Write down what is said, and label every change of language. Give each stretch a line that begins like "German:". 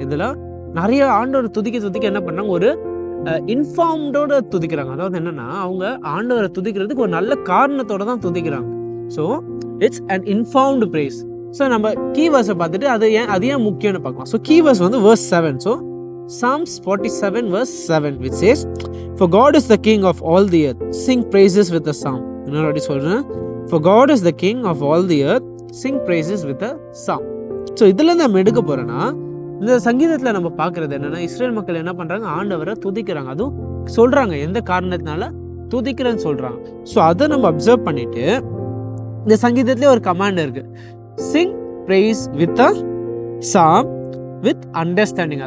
Tamil: இதில் நிறைய ஆண்டவரை துதிக்க என்ன பண்ணாங்க, ஒரு இன்ஃபார்ம்டோட துதிக்கிறாங்க. அதாவது என்னன்னா, அவங்க ஆண்டவரை துதிக்கிறதுக்கு ஒரு நல்ல காரணத்தோட தான் துதிக்கிறாங்க.
English: So it's an informed praise.
Tamil: So நம்ம கீவேர்ஸை பார்த்துட்டு அது ஏன் முக்கியம்னு பார்க்கலாம். ஸோ கீவேர்ஸ் வந்து verse 7.
English: So Psalms 47 verse 7 which says, For God is the king of all the earth, sing praises with a psalm.
Tamil: என்ன சொல்றேன்,
English: For God is the king of all the earth, sing praises with a psalm.
Tamil: So இதுல நம்ம எடுக்க போறோம்னா, இந்த சங்கீதத்தில் நம்ம பார்க்குறது என்னென்னா, இஸ்ரேல் மக்கள் என்ன பண்ணுறாங்க, ஆண்டவரை துதிக்கிறாங்க. அதுவும் சொல்கிறாங்க எந்த காரணத்தினால துதிக்கிறேன்னு சொல்கிறாங்க. ஸோ அதை நம்ம அப்சர்வ் பண்ணிவிட்டு, இந்த சங்கீதத்துலேயே ஒரு கமாண்ட் இருக்குது,
English: Sing praise with a psalm with understanding.